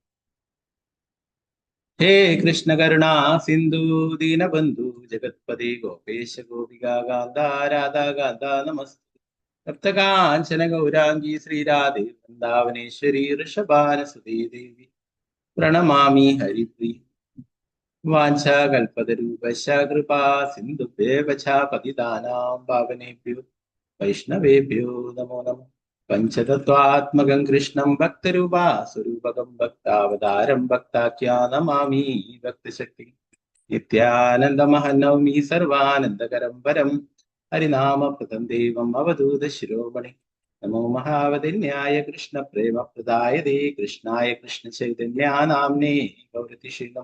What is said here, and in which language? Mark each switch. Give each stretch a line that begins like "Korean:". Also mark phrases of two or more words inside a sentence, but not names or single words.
Sanskrit: ഹേ കൃഷ്ണ കരുണാ സിന്ധു ദീനബന്ധു ജഗത്പതി ഗോപേശ ഗോപികാ കാന്ത രാധാ കാന്ത നമസ്തേ. സപ്തകാഞ്ചന ഗൗരാംഗി ശ്രീരാധേ വൃന്ദാവനേശ്വരി ഋഷഭാനസുതേ ദേവി പ്രണമാമി ഹരിപ്രിയ. വാഞ്ചാകൽപതരൂപശ കൃപാ സിന്ധുഭ്യേവ ച പതിതാനാം പാവനേഭ്യോ വൈഷ്ണവേഭ്യോ നമോ നമഃ. പഞ്ചതത്വാത്മകം കൃഷ്ണം ഭക്തരൂപാ സ്വരൂപകം ഭക്താവതാരം ഭക്താഖ്യാ നമാമി ഭക്തശക്തി. നിത്യാനന്ദമഹനൗമി സർവാനന്ദകരം വരം ഹരിനാമപ്രദം ദേവം അവധൂത ശിരോമണി. നമോ മഹാവതിന്യായ കൃഷ്ണ പ്രേമപ്രദായതേ കൃഷ്ണായ കൃഷ്ണ ചൈതന്യാനാംനേ ഗൗരതിശീലം.